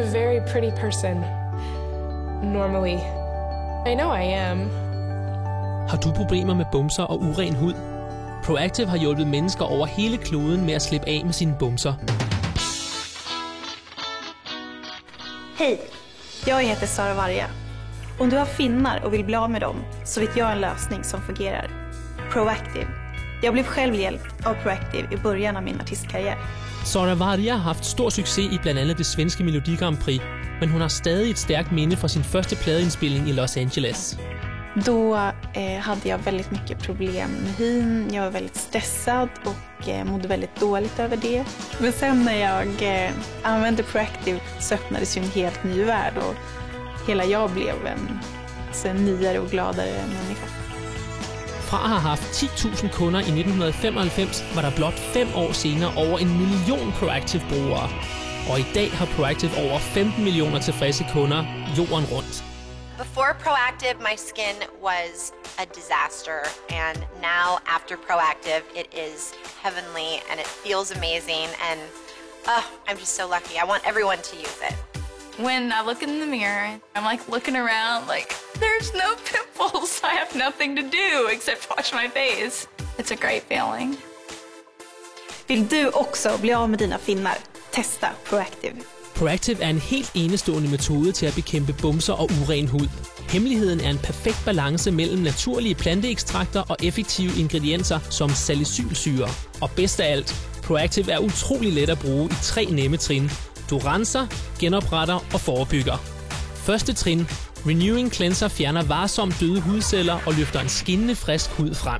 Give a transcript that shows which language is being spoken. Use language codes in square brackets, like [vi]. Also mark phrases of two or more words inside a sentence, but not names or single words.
[en] very pretty person. Normally. I know I am. [da] Har du problemer med bumser og uren hud? Proactive har hjulpet mennesker over hele kloden med at slippe af med sine bumser. [sv] Hej, jag heter Sara Varga. Om du har finnar och vill bli av med dem så vet jag en lösning som fungerar. Proactive. Jag blev själv hjälpt av Proactive i början av min artistkarriär. [da] Sara Varga har haft stor succes i blandt andet det svenske Melodi Grand Prix, men hun har stadig et stærkt minde fra sin første pladeindspilning i Los Angeles. [sv] Då hade jag väldigt mycket problem med hyn. Jag var väldigt stressad och mådde väldigt dåligt över det. Men sen när jag använde Proactive så öppnades ju en helt ny värld och hela jag blev en nyare och gladere människa. [da] Fra at have haft 10.000 kunder i 1995 var der blot 5 år senere over 1 million Proactive-brugere. Og i dag har Proactive over 15 millioner tilfredse kunder jorden rundt. [en] Before Proactive, my skin was a disaster, and now after Proactive, it is heavenly and it feels amazing, and I'm just so lucky. I want everyone to use it. When I look in the mirror, I'm like looking around like, there's no pimples. I have nothing to do except wash my face. It's a great feeling. [sv] Vill du också bli av med dina finnar? Testa Proactive. [da] Proactive er en helt enestående metode til at bekæmpe bumser og uren hud. Hemmeligheden er en perfekt balance mellem naturlige planteekstrakter og effektive ingredienser som salicylsyre. Og bedst af alt, Proactive er utrolig let at bruge i 3 nemme trin. Du renser, genopretter og forebygger. Første trin, Renewing Cleanser, fjerner varsomt døde hudceller og løfter en skinnende frisk hud frem.